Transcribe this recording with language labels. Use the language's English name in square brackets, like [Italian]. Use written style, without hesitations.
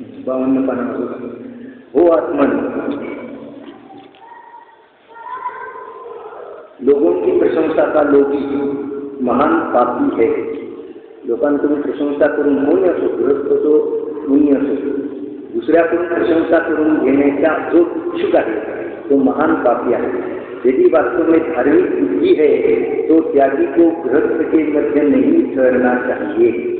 [Hindi] हो आत्मन, लोगों की प्रशंसा का लोभी महान पापी है. [Marathi] लोकांकडून प्रशंसा करून कोणी असो, गृहस्थ असो, मुनी असो, दुसऱ्याकडून प्रशंसा करून घेण्याचा जो इच्छुक आहे तो महान पापी आहे. [Hindi] यदि वास्तव में धार्मिक बुद्धि है तो त्यागी को गृहस्थ के मध्य नहीं ठहरना चाहिए.